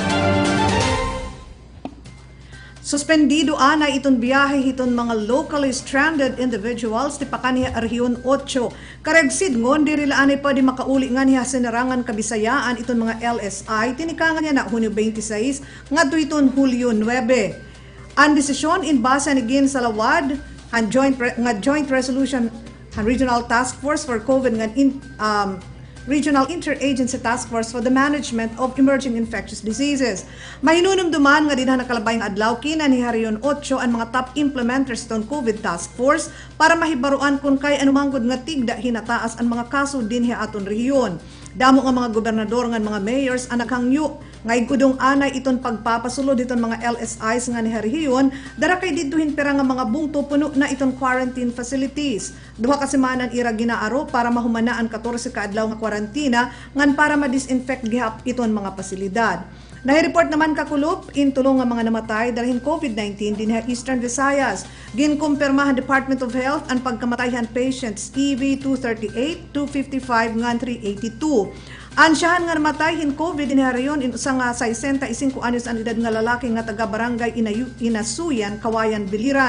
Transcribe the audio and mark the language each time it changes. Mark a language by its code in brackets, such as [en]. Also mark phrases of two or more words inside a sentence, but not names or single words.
[war] Suspendido anay iton biyahe hiton mga [en] locally stranded individuals [war] ti pakaniya Rehiyon 8. Karagsid ngon diri laanay pa di makauli nga niya Sinirangan Kabisayaan iton mga LSI tinikangan niya na Hunyo 26 ngadto iton Hulyo 9. Ang desisyon in base ni Gin Salawad ang joint resolution ang Regional Task Force for COVID nga Regional Interagency Task Force for the Management of Emerging Infectious Diseases. Mahinunumduman nga dinha nakalabay nga adlaw kina ni Harion 8 ang mga top implementers itong COVID Task Force para mahibaruan kung kay anumanggod nga tigda hinataas ang mga kaso dinhi aton rehiyon. Damo nga mga gobernador nga mga mayors ang naghangyo nga igudong anay iton pagpapasulod iton mga LSIs nga ni rehiyon dara kay didtuhin pera nga mga bungto puno na iton [en] quarantine facilities. [war] Duha ka semanan ira ginaaro para mahumana ang 14 ka adlaw nga kwarantina ngan para ma-disinfect gihap iton mga pasilidad. Nahireport naman kakulop in tulong nga mga namatay dahil COVID-19 din sa Eastern Visayas. Ginkumpirmahan Department of Health ang pagkamatayhan patients EV238, 255 ngan 382. Ansyahan nga namatay hin COVID din rayon in usang 65 anyos ang edad nga lalaki nga taga barangay Inasuyan, Kawayan, Biliran.